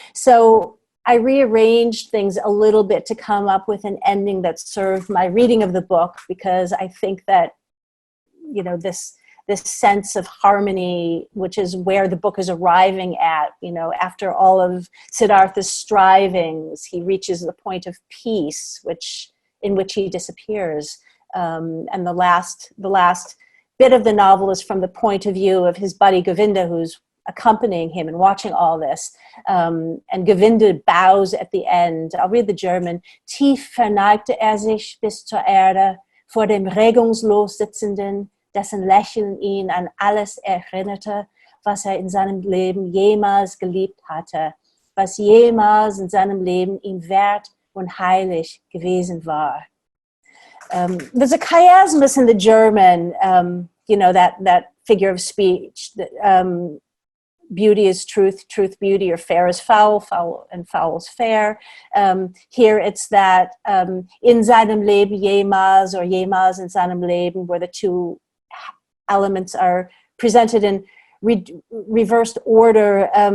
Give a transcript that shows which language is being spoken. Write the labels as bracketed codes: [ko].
[en] So I rearranged things a little bit to come up with an ending that served my reading of the book, because I think that, you know, this sense of harmony, which is where the book is arriving at, you know, after all of Siddhartha's strivings, he reaches the point of peace, in which he disappears. And the last bit of the novel is from the point of view of his buddy Govinda, who's accompanying him and watching all this. And Govinda bows at the end. I'll read the German. [de] Tief verneigte sich bis zur Erde vor dem regungslos Sitzenden, dessen Lächeln ihn an alles erinnerte, was in seinem Leben jemals geliebt hatte, was jemals in seinem Leben ihm wert und heilig gewesen war. [en] There's a chiasmus in the German, you know, that figure of speech. beauty is truth, truth beauty, or fair is foul, foul and foul is fair. Here it's that [de] in seinem Leben jemals [en] or [de] jemals in seinem Leben, [en] where the two elements are presented in reversed order.